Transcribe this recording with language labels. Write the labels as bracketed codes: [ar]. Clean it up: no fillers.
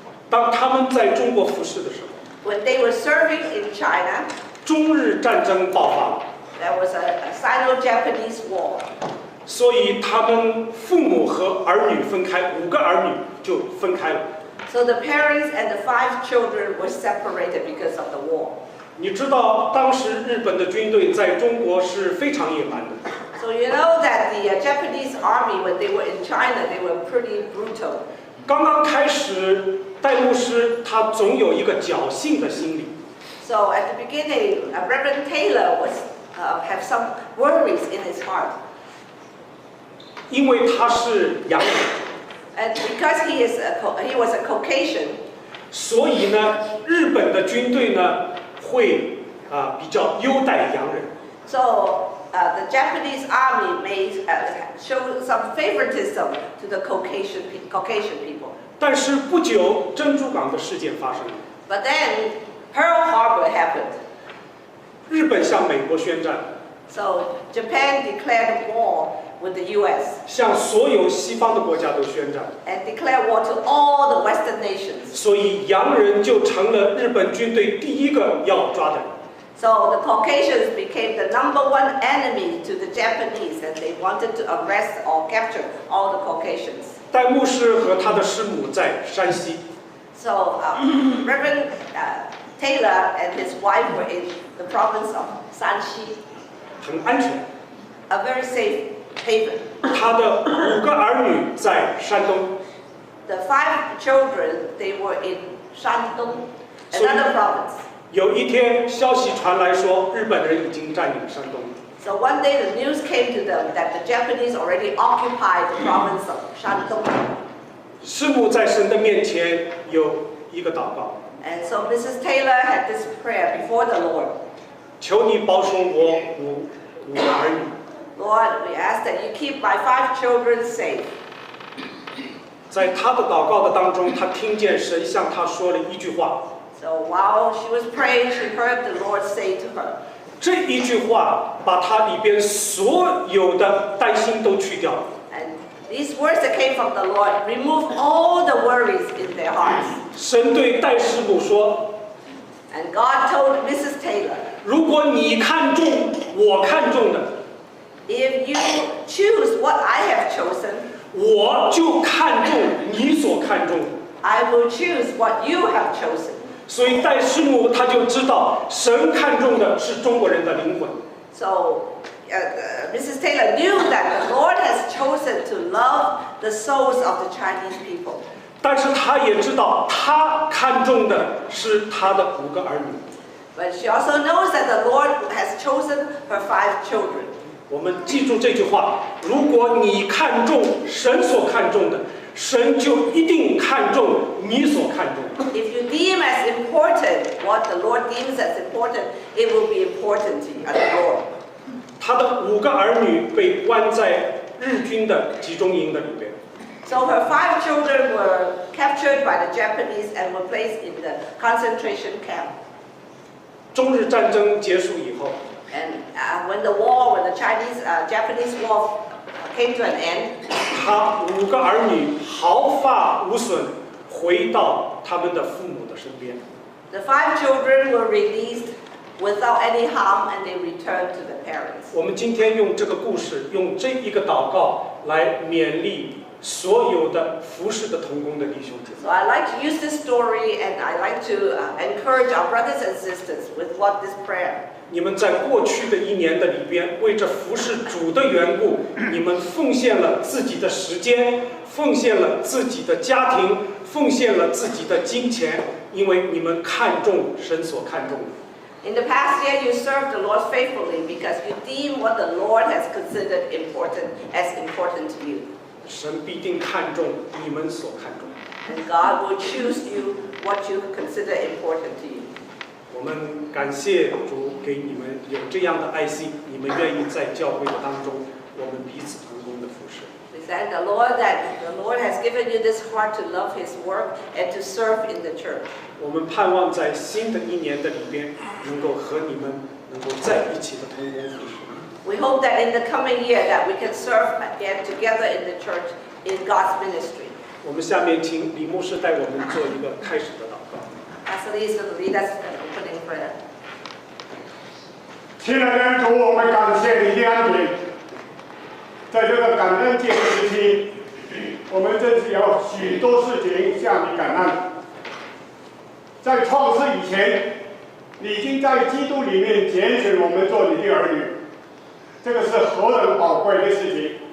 [zh] 当他们在中国服侍的时候， [en] When they were serving in China, [zh] 中日战争爆发了， [en] there was a Sino-Japanese war. [zh] 所以他们父母和儿女分开，5个儿女就分开了。 [en] So the parents and the 5 children were separated because of the war. [zh] 你知道当时日本的军队在中国是非常野蛮的。 [en] So you know that the Japanese army, when they were in China, they were pretty brutal. [zh] 刚刚开始，戴牧师他总有一个侥幸的心理， [en] So at the beginning, Reverend Taylor had some worries in his heart. [zh] 因为他是洋人， [en] And because he was a Caucasian, [zh] 所以呢，日本的军队呢会比较优待洋人。 [en] so the Japanese army may show some favoritism to the Caucasian people. [zh] 但是不久，珍珠港的事件发生了， [en] But then Pearl Harbor happened. [zh] 日本向美国宣战， [en] So Japan declared war with the U.S. [zh] 向所有西方的国家都宣战， [en] and declared war to all the Western nations. [zh] 所以洋人就成了日本军队第一个要抓的人。 [en] So the Caucasians became the #1 enemy to the Japanese, and they wanted to arrest or capture all the Caucasians. [zh] 戴牧师和他的师母在山西， [en] So Reverend Taylor and his wife were in the province of Shanxi, [zh] 很安全。 [en] a very safe Haven. [zh] 他的5个儿女在山东。 [en] The 5 children, they were in Shandong, another province. [zh] 有一天，消息传来说，日本人已经占领山东。 [en] So one day the news came to them that the Japanese already occupied the province of Shandong. [zh] 师母在神的面前有一个祷告， [en] And so Mrs. Taylor had this prayer before the Lord. [zh] 求你保守我五个儿女。 [en] Lord, we ask that you keep my 5 children safe. [zh] 在他的祷告的当中，他听见神向他说了一句话。 [en] So while she was praying, she heard the Lord say to her. [zh] 这一句话把他里边所有的担心都去掉了。 [en] And these words that came from the Lord removed all the worries in their hearts. [zh] 神对戴师母说 [en] And God told Mrs. Taylor, [zh] 如果你看中我看中的， [en] if you choose what I have chosen, [zh] 我就看中你所看中的。 [en] I will choose what you have chosen. [zh] 所以戴师母他就知道，神看中的是中国人的灵魂。 [en] So Mrs. Taylor knew that the Lord has chosen to love the souls of the Chinese people. [zh] 但是他也知道，他看中的是他的5个儿女。 [en] But she also knows that the Lord has chosen her 5 children. [zh] 我们记住这句话：如果你看重神所看重的，神就一定看重你所看重的。 [en] If you deem as important what the Lord deems as important, it will be important to you, the Lord. [zh] 他的5个儿女被关在日军的集中营的里边。 [en] So her 5 children were captured by the Japanese and were placed in the concentration camp. [zh] 中日战争结束以后， [en] And when the Japanese war came to an end, [zh] 他5个儿女毫发无损，回到他们的父母的身边。 [en] the 5 children were released without any harm and they returned to the parents. [zh] 我们今天用这个故事，用这一个祷告来勉励所有的服侍的同工的弟兄姐妹。 [en] So I like to use this story and I like to encourage our brothers and sisters with what this prayer. [zh] 你们在过去的1年的里边，为着服侍主的缘故，你们奉献了自己的时间，奉献了自己的家庭，奉献了自己的金钱，因为你们看重神所看重的。 [en] In the past year, you served the Lord faithfully because you deem what the Lord has considered important as important to you. [zh] 神必定看重你们所看重的。 [en] And God will choose you what you consider important to you. [zh] 我们感谢主给你们有这样的爱心，你们愿意在教会的当中，我们彼此同工的服侍。 [en] We thank the Lord that the Lord has given you this heart to love His work and to serve in the church. [zh] 我们盼望在新的1年的里边，能够和你们能够在一起的同工服侍。 [en] We hope that in the coming year that we can serve again together in the church in God's ministry. [zh] 我们下面请李牧师带我们做一个开始的祷告。 [en] Pastor Lee is going to lead us in an opening prayer. [zh] 亲爱的主，我们感谢你的恩典，在这个感恩节的时期，我们真是有许多事情向你感恩。在创世以前，你已经在基督里面拣选我们做你的儿女，这个是何等宝贵的事情！